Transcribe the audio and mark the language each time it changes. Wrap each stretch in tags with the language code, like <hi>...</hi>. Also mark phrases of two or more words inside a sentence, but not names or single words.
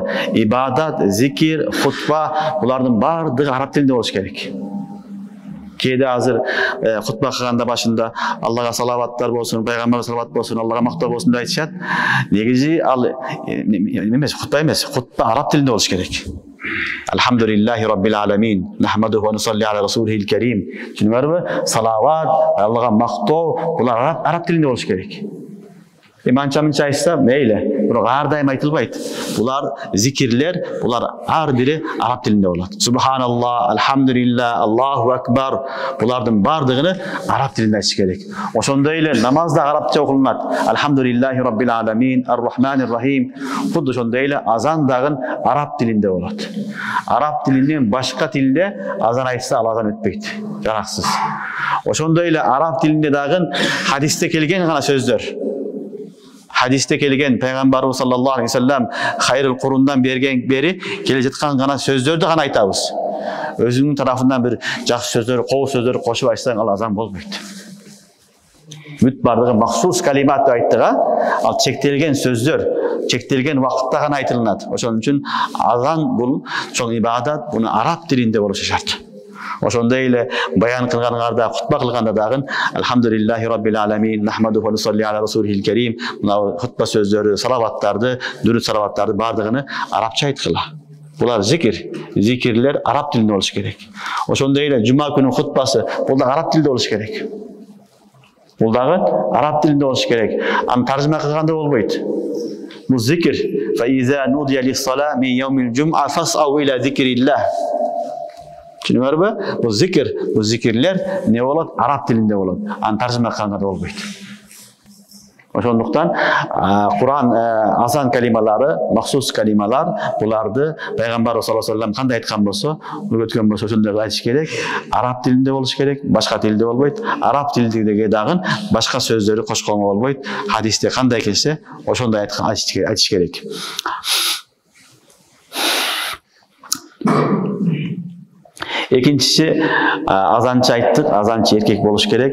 <ky>Ибадат, зикир, хутба булардын бардыгы араб тилинде болуш керек. Кээде азыр хутба кылганда башында Аллага салаваттар болсун, пайгамбарга салават болсун, Аллага мактоо болсун деп айтышат. Негизи ал эмес, хутба эмес, хутба араб тилинде болуш керек.</ky> <ar>الحمد لله رب العالمين، نحمده ونصلي على رسوله الكريم.</ar> <ky>Түшүнүңөрбү? Салават, Аллага мактоо булар араб тилинде болуш керек. Манча-мынча айтса мейлі, бирок ар дайым айтылбайт. Булар зикирлер, булар ар бири араб тилинде болот.</ky> <ar>سبحان الله، الحمد لله، الله أكبر,</ar> <ky>булардын бардыгын араб тилинде айтыш керек. Ошондой эле намаз да арабча окулунат.</ky> <ar>الحمد لله رب العالمين، الرحمن الرحيم.</ar> <ky>Худду ошондой эле азан дагы араб тилинде болот. Араб тилинен башка тилде азан айтса ал азан өтпөйт, жараксыз. Ошондой эле араб тилинде дагы хадисте келген гана сөздөр.</ky> <tr>Hadiste kelgen Peygamberimiz</tr> <ar>صلى الله عليه وسلم</ar> <tr>hayrul kurundan beri kele</tr> <ky>жаткан гана сөздөрдү гана айтабыз. Өзүңүн тарафынан бир жакшы сөздөр, кол сөздөр кошуп айтсаң ал азан болбойт. Бүт бардыгы махсус калимат деп айттыга, ал чектелген сөздөр, чектелген вакытта гана айтылат. Ошон үчүн азан бул чоң ибадат, буну араб тилинде болушу шарт. Ошондой эле баян кылганыңарда, хутба кылганда дагы</ky> <ar>الحمد لله رب العالمين، نحمده ونصلي على رسوله الكريم,</ar> <ky>мына хутба сөздөрү, салаваттарды, дүрүт салаваттарды бардыгын арабча айткыла. Булар зикир, зикирлер араб тилинде болуш керек. Ошондой эле жума күнү хутбасы, бул да араб тилинде болуш керек. Бул дагы араб тилинде болуш керек. Аны таржыма кылганда болбойт. Бул зикир.</ky> <ar>فإذا نودي للصلاة من يوم الجمعة فاسعوا إلى ذكر الله.</ar> <ky>Түшүнүңөрбү? Бул зикир, бул зикирлер не болот? Араб тилинде болот. Аны таржыма кылганда болбойт. Ошондуктан Кур'ан азан калималары, махсус калималар, буларды Пайгамбар</ky> <ar>صلى الله عليه وسلم</ar> <ky>кандай айткан болсо, өткөн болсо ошондой айтыш керек. Араб тилинде болуш керек, башка тилде болбойт. Араб тилиндеги дагы башка сөздөрү кошконго болбойт. Хадисте кандай келсе, ошондой айтыш керек. Экинчиси азанчы айттык, азанчы эркек болуш керек.</ky>